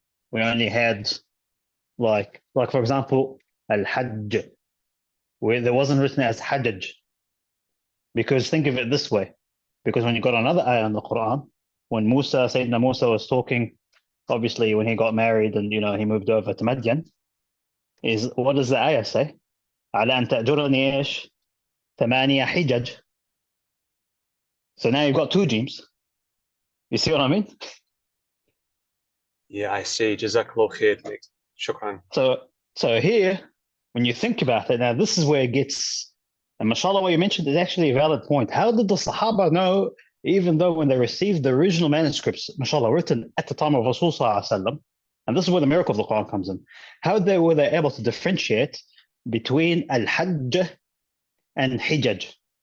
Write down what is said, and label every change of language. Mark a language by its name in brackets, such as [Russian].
[English] We only had, like for example, al-hajj, where there wasn't written as hajj. Because think of it this way, because when you got another ayah in the Quran, when Sayyidina Musa was talking, obviously when he got married and he moved over to Madian, is what does the ayah say? [Arabic] على أن تأجرني إيش ثمانية حجج. [English] So now you've got two jims. You see what I mean? Yeah, I see. Jazakallah khair. Shukran. So here, when you think about it, now this is where it gets, and mashallah, what you mentioned is actually a valid point. How did the Sahaba know, even though when they received the original manuscripts, mashallah, written at the time of Rasul Sallallahu Alaihi Wasallam, and this is where the miracle of the Quran comes in, how were they able to differentiate between al-hajj and hijaj,